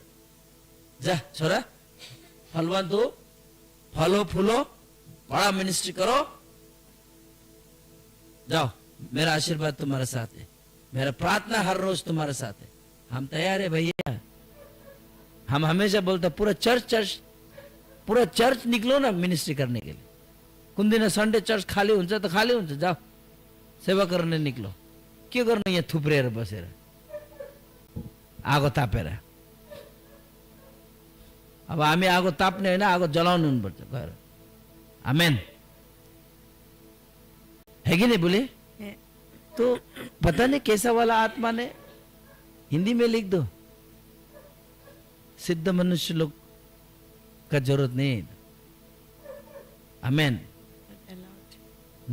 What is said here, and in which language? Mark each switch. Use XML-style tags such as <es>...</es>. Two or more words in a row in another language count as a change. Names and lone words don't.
<hi>जा छोरा, फलवान दो, फलो फूलो, बड़ा मिनिस्ट्री करो, जाओ, मेरा आशीर्वाद तुम्हारे साथ है, मेरा प्रार्थना हर रोज तुम्हारे साथ है. हम तैयार है भैया, हम हमेशा बोलते हैं पूरा चर्च निकलो ना मिनिस्ट्री करने के लिए।</hi> <ne>कुन दिन संडे चर्च खाली हुन्छ त खाली हुन्छ, जाओ सेवा गर्ने निक्लो। के गर्नु यहाँ थुप्रेर बसेर आगो तापेर? अब हामी आगो ताप्ने होइन, आगो जलाउनु पर्छ गएर।</ne> <hi>आमेन, है कि नहीं बोले? है। तो पता नहीं कैसा वाला आत्मा ने हिंदी में लिख दो, सिद्ध मनुष्य लोग का जरूरत नहीं। आमेन। Allowed.</hi>